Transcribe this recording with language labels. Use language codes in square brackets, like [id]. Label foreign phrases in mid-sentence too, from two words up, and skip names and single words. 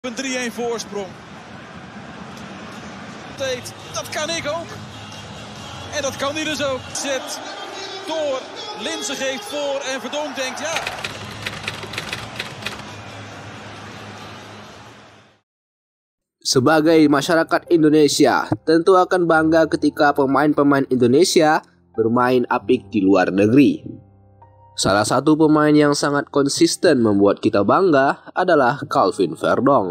[nl] Een 3-1 voorsprong. Dat kan ik ook. En dat kan hij dus ook. Zet door. Linse geeft voor en Verdonk denkt ja. [id] Sebagai masyarakat Indonesia, tentu akan bangga ketika pemain-pemain Indonesia bermain apik di luar negeri. Salah satu pemain yang sangat konsisten membuat kita bangga adalah Calvin Verdonk.